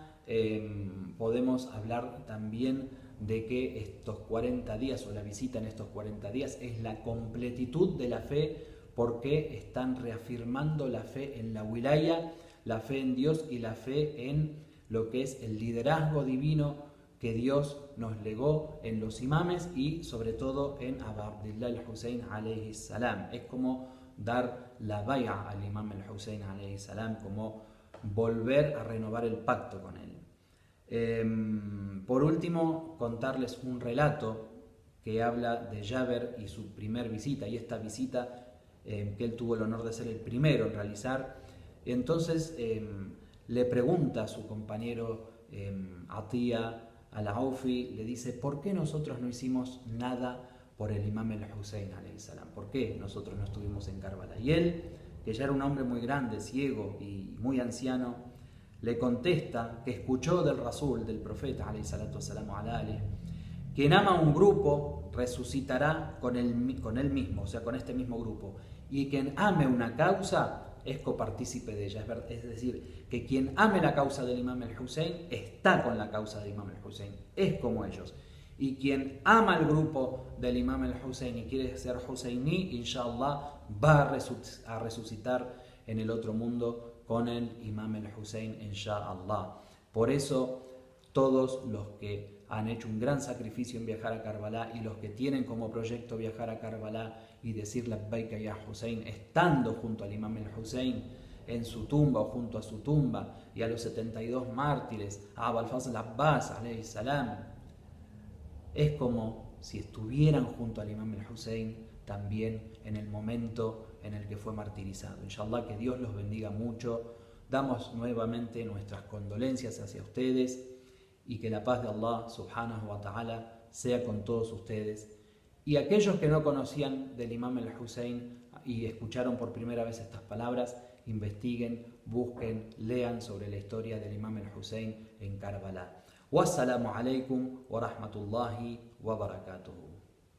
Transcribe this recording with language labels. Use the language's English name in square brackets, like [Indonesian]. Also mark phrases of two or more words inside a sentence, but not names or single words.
[Spanish] Podemos hablar también de que estos 40 días o la visita en estos 40 días es la completitud de la fe, porque están reafirmando la fe en la wilaya, la fe en Dios y la fe en lo que es el liderazgo divino que Dios nos legó en los imames y sobre todo en Abu Abdillah al-Hussein [Arabic] عليه السلام. [Spanish] Es como dar la baya al imam al-Hussein [Arabic] عليه السلام, [Spanish] como volver a renovar el pacto con él. Por último, contarles un relato que habla de Jaber y su primer visita, y esta visita que él tuvo el honor de ser el primero en realizar. Entonces le pregunta a su compañero Atiyah al-Aufi, le dice: ¿por qué nosotros no hicimos nada por el imam al-Hussein [Arabic] عليه السلام? [Spanish] ¿Por qué nosotros no estuvimos en Karbala? Y él, que ya era un hombre muy grande, ciego y muy anciano, le contesta que escuchó del Rasul, del profeta [Arabic] عليه الصلاة والسلام على آله, [Spanish] quien ama a un grupo resucitará con él mismo, o sea, con este mismo grupo, y quien ame una causa es copartícipe de ella. Es decir, que quien ame la causa del imam al-Hussein está con la causa del imam al-Hussein, es como ellos. Y quien ama al grupo del imam al-Hussein y quiere ser Husseini, inshallah va a resucitar en el otro mundo con el imam al-Hussein, inshallah. Por eso todos los que han hecho un gran sacrificio en viajar a Karbala y los que tienen como proyecto viajar a Karbala y decir [Arabic] لبيك يا حسين, [Spanish] estando junto al imam al-Hussein en su tumba o junto a su tumba, y a los 72 mártires, a Abu al-Fazl Abbas [Arabic] عليه السلام, [Spanish] es como si estuvieran junto al imam al-Hussein también en el momento en el que fue martirizado. Inshallah, que Dios los bendiga mucho. Damos nuevamente nuestras condolencias hacia ustedes y que la paz de Allah [Arabic] سبحانه وتعالى [Spanish] sea con todos ustedes. Y aquellos que no conocían del imam al-Hussein y escucharon por primera vez estas palabras, investiguen, busquen, lean sobre la historia del imam al-Hussein en Karbala. [Arabic] والسلام عليكم ورحمة الله وبركاته.